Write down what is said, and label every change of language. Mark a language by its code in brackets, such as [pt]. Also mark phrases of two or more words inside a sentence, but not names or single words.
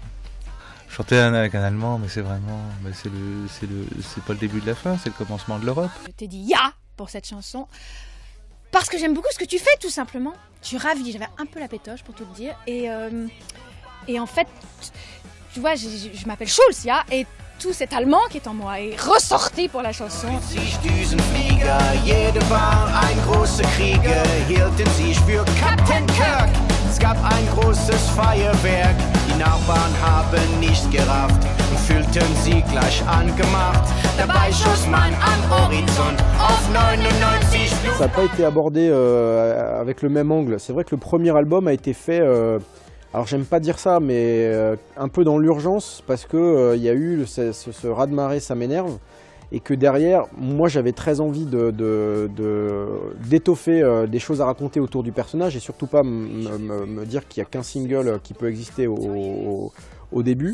[fr] Chanter avec un Allemand, mais c'est vraiment, c'est pas le début de la fin, c'est le commencement de l'Europe. Je t'ai dit ya pour cette chanson. Parce que j'aime beaucoup ce que tu fais, tout simplement. Je suis ravie, j'avais un peu la pétoche pour tout te dire. Et en fait, tu vois, je m'appelle Schulz, ja, et tout cet allemand qui est en moi est ressorti pour la chanson. [de] Es gab ein großes Feuerwerk, die Nachbarn haben nichts gerafft und fühlten sie gleich angemacht. Dabei schoss man am Horizont auf 99 Blumen. [fr] Ça n'a pas été abordé avec le même angle. C'est vrai que le premier album a été fait, alors j'aime pas dire ça, mais un peu dans l'urgence parce que il y a eu ce raz-de-marée, ça m'énerve. Et que derrière, moi j'avais très envie d'étoffer des choses à raconter autour du personnage et surtout pas me dire qu'il n'y a qu'un single qui peut exister au début.